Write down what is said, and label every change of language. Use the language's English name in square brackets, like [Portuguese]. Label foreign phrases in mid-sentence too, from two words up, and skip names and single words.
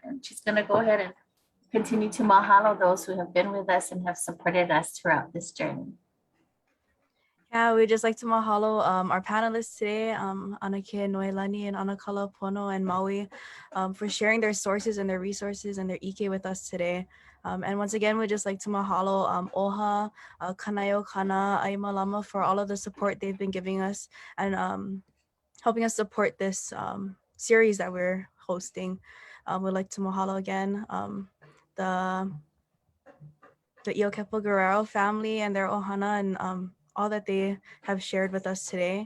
[English] And she's going to go ahead and continue to mahalo those who have been with us and have supported us throughout this journey. Yeah, we'd just like to mahalo our panelists today, Anake Noelani and Anakala Pono and Maui, for sharing their sources and their resources and their ike with us today. And once again, we'd just like to mahalo Oha, Kanaeokana, ʻAimalama for all of the support they've been giving us and helping us support this series that we're hosting. We'd like to mahalo again the Iokepo Guerrero family and their ohana and all that they have shared with us today.